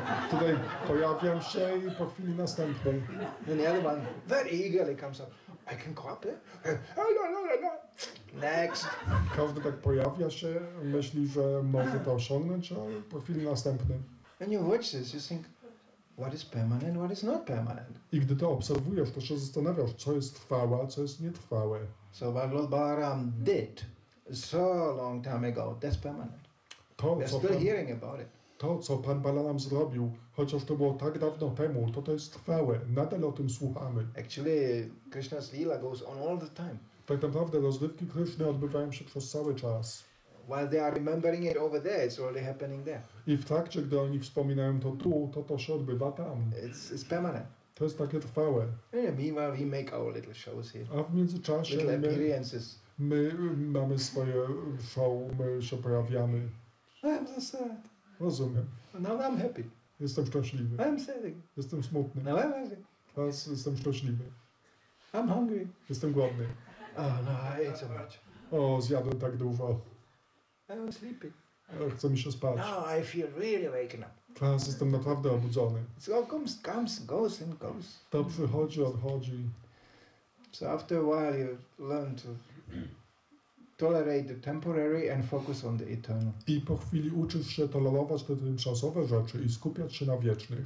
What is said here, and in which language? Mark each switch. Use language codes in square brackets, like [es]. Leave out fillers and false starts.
[pl] Tutaj pojawiam się i po chwili następnej. [en] And the other one very eagerly comes up. I can go up there? Next. [pl] Każdy tak pojawia się, myśli, że może to osiągnąć, ale po chwili następnej. [en] When you watch this, you think, what is permanent, what is not permanent? [pl] I gdy to obserwujesz, to się zastanawiasz, co jest trwałe, a co jest nietrwałe. [en] So what Lord Balaram did so long time ago, that's permanent. We're still hearing about it. [pl] To, co Pan Balaram zrobił, chociaż to było tak dawno temu, to jest trwałe. Nadal o tym słuchamy. [en] Actually, Krishna's Leela goes on all the time. [pl] Tak naprawdę rozrywki Kryszny odbywają się przez cały czas. [en] While they are remembering it over there, it's already happening there. [pl] I w trakcie, gdy oni wspominają to tu, to się odbywa tam. [en] It's permanent. [pl] To jest takie trwałe. [en] And meanwhile, we make our little shows here. [pl] A w międzyczasie [en] Little appearances. [pl] my mamy swoje show, my się pojawiamy. [en] I'm so sad. [pl] Rozumiem. [en] Now I'm happy. [pl] Jestem szczęśliwy. [en] I'm sad. [pl] Jestem smutny. [en] Now I'm happy. [pl] Teraz jestem szczęśliwy. [en] I'm hungry. [pl] Jestem głodny. [en] Oh no, I ate so much. [pl] O, zjadłem tak dużo. [en] I'm sleepy. [pl] Chce mi się spać. [en] Now I feel really waking up. [pl] Teraz jestem naprawdę obudzony. [en] It all comes, goes and goes. [pl] To przychodzi, odchodzi. [en] So after a while you learn to tolerate the temporary and focus on the eternal. [pl] I po chwili uczysz się tolerować te tymczasowe rzeczy i skupiać się na wiecznych.